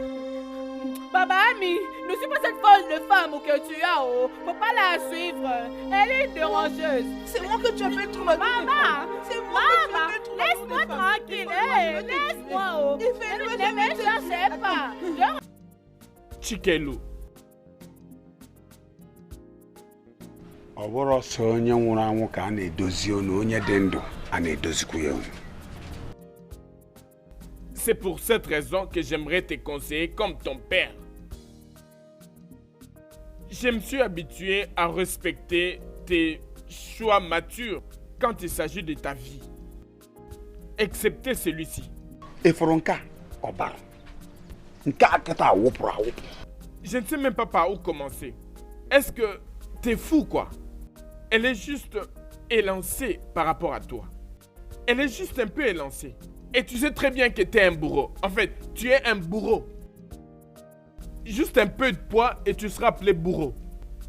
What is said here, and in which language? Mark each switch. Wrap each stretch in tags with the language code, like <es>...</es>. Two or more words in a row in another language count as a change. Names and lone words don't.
<fr>Baba Ami, ne suis pas cette folle de femme que tu as, oh. Faut pas la suivre. Elle est dérangeuse. C'est moi que tu appelles troubadour. Maman, C'est moi que tu maman, appelles troubadour. laisse-moi tranquille. Hey, laisse-moi, oh. Il fait le Ne me cherchez pas. Chikelu.</fr> <ig>Ọ bụrụ ọsọ onye nwụrụ anwụ ka a na-edozi onu, onye dị ndụ a na-edozikwu ya onu.</ig> <fr>C'est pour cette raison que j'aimerais te conseiller comme ton père. Je me suis habitué à respecter tes choix matures quand il s'agit de ta vie. Excepté celui-ci.</fr> <ig>Ịfụrụ nke a ọbara nke a kịta awụpụrụ awụpụ.</ig> <fr>Je ne sais même pas par où commencer. Est-ce que t'es fou, quoi? Elle est juste élancée par rapport à toi. Elle est juste un peu élancée. Et tu sais très bien que t'es un bourreau. En fait, tu es un bourreau. Juste un peu de poids et tu seras appelé bourreau.</fr>